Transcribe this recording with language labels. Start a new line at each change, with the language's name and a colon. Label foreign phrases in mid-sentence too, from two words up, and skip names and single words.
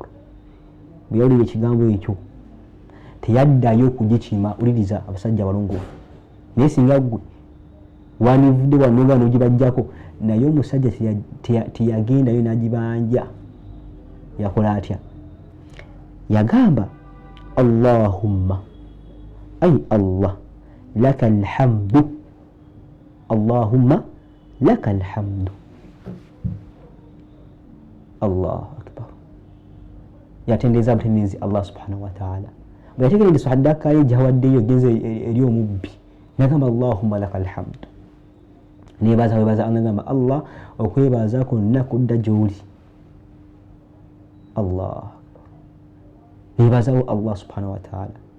Ganda: Bwe yawulira ekigambo ekyo teyaddayo kugikima. Uliriza abasajja abalongoofu, naye singa ggwe wanivudde wanoga n'ogibajjako, naye omusajja teyagendayo n'agibanja. Yakola atya?
Arabic: Yagamba اللهم، أي الله، لك الحمد، اللهم لك الحمد. الله أكبر.
Ganda: Yatendeeza butendeezi
Arabic: الله سبحانه وتعالى.
Ganda: Bwe yategeera saddaaka ye gyawaddeyo genze eri omubbi, nagamba
Arabic: اللهم لك الحمد.
Ganda: Webaza angamba Allah okwebaza kwonna kudda gy'oli. Allah nebazawo
Arabic: الله سبحانه وتعالى.